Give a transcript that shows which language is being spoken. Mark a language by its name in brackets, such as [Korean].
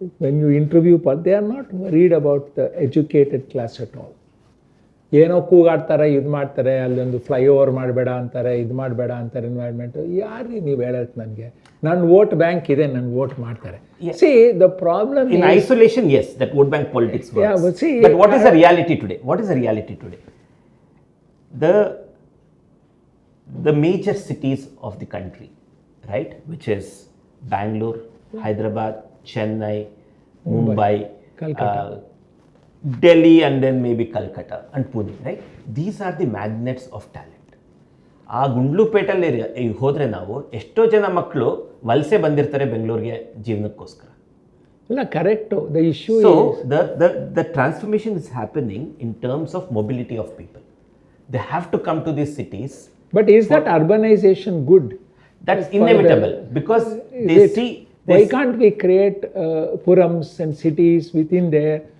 [English] When you interview, they are not worried about the educated class at all. [Kannada] ಏನೋ ಕೂಗಾಡ್ತಾರೆ, ಇದು ಮಾಡ್ತಾರೆ, ಅಲ್ಲೊಂದು flyover ಮಾಡಬೇಡ ಅಂತಾರೆ, ಇದು ಮಾಡಬೇಡ ಅಂತಾರೆ ಎನ್ವೈರ್ಮೆಂಟು. ಯಾರಿಗೆ ನೀವು ಹೇಳೋದು ನನಗೆ? ನನ್ನ ವೋಟ್ ಬ್ಯಾಂಕ್ ಇದೆ, ನನ್ನ ವೋಟ್ ಮಾಡ್ತಾರೆ. [English] See, the problem in isolation, yes, that vote bank politics works. Yeah, but see, what is the reality today? What is the reality today? The major cities of the country, right, which is Bangalore, Hyderabad, Chennai, Mumbai, Calcutta. Delhi, and then maybe Calcutta and Pune, right? These are the magnets of talent. [Kannada] ಆ ಗುಂಡ್ಲುಪೇಟಲ್ಲಿ ಹೋದರೆ ನಾವು ಎಷ್ಟೋ ಜನ ಮಕ್ಕಳು ವಲಸೆ ಬಂದಿರ್ತಾರೆ ಬೆಂಗಳೂರಿಗೆ ಜೀವನಕ್ಕೋಸ್ಕರ. ಇಲ್ಲ, correct. [English] The issue So is the transformation is happening in terms of mobility of people. They have to come to these cities. But is that urbanization good? That's inevitable because they see. Why can't we create purams and cities within there?